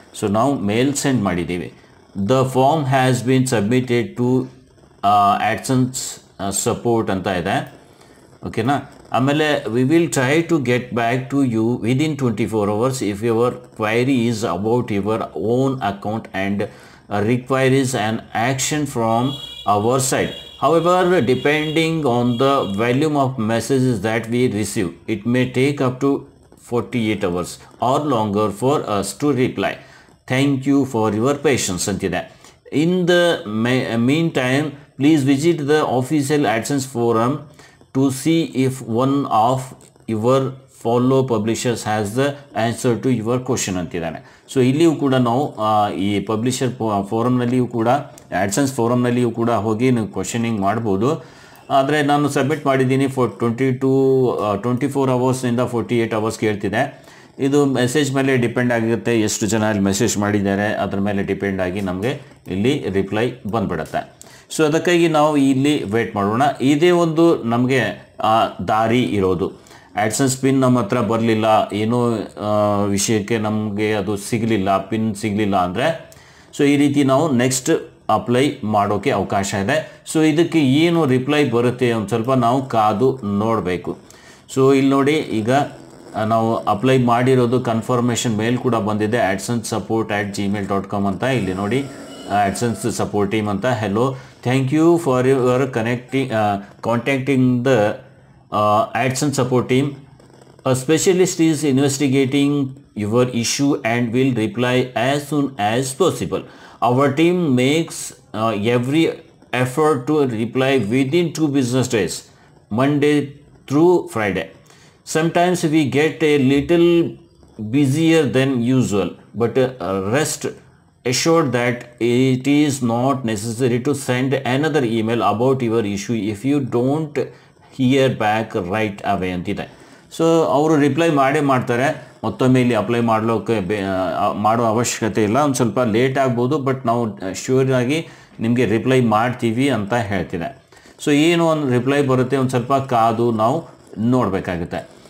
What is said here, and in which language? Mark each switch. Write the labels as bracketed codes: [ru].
[kn] So ನಾವು ಮೇಲ್ send ಮಾಡಿದ್ದೀವಿ. [en] the form has been submitted to AdSense support [kn] ಅಂತ ಇದೆ. ಓಕೆನಾ. ಆಮೇಲೆ [en] We will try to get back to you within 24 hours if your query is about your own account and requires an action from our side. However, depending on the volume of messages that we receive, it may take up to 48 hours or longer for us to reply. Thank you for your patience antide. In the meantime, please visit the official AdSense forum to see if one of your follow publishers has the answer to your question [kn] ಅಂತಿದ್ದಾನೆ. So ಇಲ್ಲಿಯೂ ಕೂಡ ನಾವು ಈ publisher ಫೋರಮ್ನಲ್ಲಿಯೂ ಕೂಡ AdSense ಫೋರಮ್ನಲ್ಲಿಯೂ ಕೂಡ ಹೋಗಿ ನೀವು questioning ಮಾಡ್ಬೋದು. ಆದರೆ ನಾನು ಸಬ್ಮಿಟ್ ಮಾಡಿದ್ದೀನಿ 24 ಅವರ್ಸ್ನಿಂದ 48 ಅವರ್ಸ್ ಕೇಳ್ತಿದೆ. ಇದು ಮೆಸೇಜ್ ಮೇಲೆ ಡಿಪೆಂಡ್ ಆಗಿರುತ್ತೆ, ಎಷ್ಟು ಜನ ಇಲ್ಲಿ ಮೆಸೇಜ್ ಮಾಡಿದ್ದಾರೆ ಅದ್ರ ಮೇಲೆ ಡಿಪೆಂಡ್ ಆಗಿ ನಮಗೆ ಇಲ್ಲಿ ರಿಪ್ಲೈ ಬಂದುಬಿಡುತ್ತೆ. ಸೊ ಅದಕ್ಕಾಗಿ ನಾವು ಇಲ್ಲಿ ವೇಟ್ ಮಾಡೋಣ. ಇದೇ ಒಂದು ನಮಗೆ ದಾರಿ ಇರೋದು. ಆ್ಯಡ್ಸೆನ್ಸ್ ಪಿನ್ ನಮ್ಮ ಹತ್ರ ಬರಲಿಲ್ಲ, ಏನೋ ವಿಷಯಕ್ಕೆ ನಮಗೆ ಅದು ಸಿಗಲಿಲ್ಲ, ಪಿನ್ ಸಿಗಲಿಲ್ಲ ಅಂದರೆ ಸೊ ಈ ರೀತಿ ನಾವು ನೆಕ್ಸ್ಟ್ ಅಪ್ಲೈ ಮಾಡೋಕ್ಕೆ ಅವಕಾಶ ಇದೆ. ಸೊ ಇದಕ್ಕೆ ಏನು ರಿಪ್ಲೈ ಬರುತ್ತೆ ಒಂದು ಸ್ವಲ್ಪ ನಾವು ಕಾದು ನೋಡಬೇಕು. ಸೊ ಇಲ್ಲಿ ನೋಡಿ, ಈಗ ನಾವು ಅಪ್ಲೈ ಮಾಡಿರೋದು ಕನ್ಫರ್ಮೇಷನ್ ಮೇಲ್ ಕೂಡ ಬಂದಿದೆ, adsense support@gmail.com ಅಂತ. ಇಲ್ಲಿ ನೋಡಿ, [en] AdSense support team [kn] ಅಂತ. [en] Hello, thank you for your contacting the AdSense support team. A specialist is investigating your issue and will reply as soon as possible. Our team makes every effort to reply within 2 business days, Monday through Friday. Sometimes we get a little busier than usual, but rest assured that it is not necessary to send another email about your issue if you don't hear back right away [kn] ಅಂತಿದೆ. So ಅವರು reply ಮಾಡ್ತಾರೆ. ಮತ್ತೊಮ್ಮೆ ಇಲ್ಲಿ apply ಮಾಡೋ ಅವಶ್ಯಕತೆ ಇಲ್ಲ, ಒಂದು ಸ್ವಲ್ಪ ಲೇಟ್ ಆಗ್ಬೋದು, ಬಟ್ ನಾವು ಶ್ಯೂರಾಗಿ ನಿಮಗೆ ರಿಪ್ಲೈ ಮಾಡ್ತೀವಿ ಅಂತ ಹೇಳ್ತಿದೆ. ಸೊ ಏನು ಒಂದು ರಿಪ್ಲೈ ಬರುತ್ತೆ, ಒಂದು ಸ್ವಲ್ಪ ಕಾದು ನಾವು ನೋಡಬೇಕಾಗುತ್ತೆ.